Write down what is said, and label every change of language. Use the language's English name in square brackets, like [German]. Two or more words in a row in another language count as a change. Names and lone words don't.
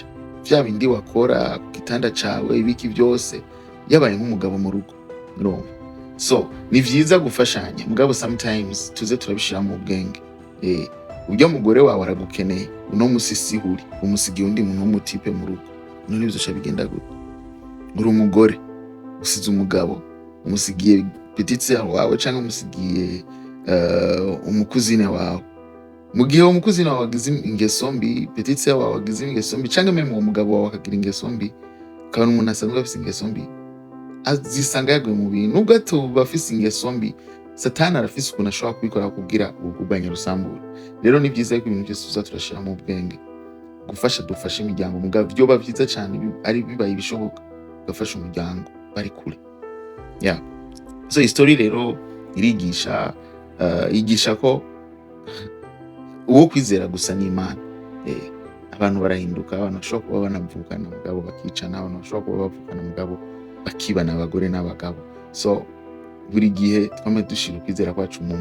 [Rundi] vya bindi wakora ku gitanda cawe ibiki byose yabaye nk'umugabo mu rugo urumva so ni vyiza gufashanya mugabo sometimes tuze turabishira mu bwenge ujya mugore wawe aragukeneye uno musisihuri umusigiye undi muntu w'umutipe mu rugo none bizoca bigenda gute uri umugore usize umugabo umusigiye [French] petit sœur [Rundi] wawe canke umusigiye umukuzine wawe mu gihe umukuzine wawe agize ingeso mbi [French] petit sœur [Rundi] wawe agize ingeso mbi canke meme uwo mugabo wawe akagira ingeso mbi kandi umuntu asanzwe afise ingeso mbi azisanga yaguye mu bintu nubwo atuba afise ingeso mbi satani arafise ukuntu ashobora kubikora kugira ubugubanya rusambura rero ni byiza ko ibintu byose tuza turashira mu bwenge gufasha dufashe imiryango mugabo byo bavyiza cyane ari bibaye ibishoboka gufasha umuryango bari kure so history rero irigisha yigisha ko uwo kwizera gusa n'Imana abantu barahinduka abantu bashobora kuba banavukana mugabo bakicana abantu bashobora kuba bavukana mugabo bakibana abagore n'abagabo so buri gihe twame dushira ukwizera kwacu mu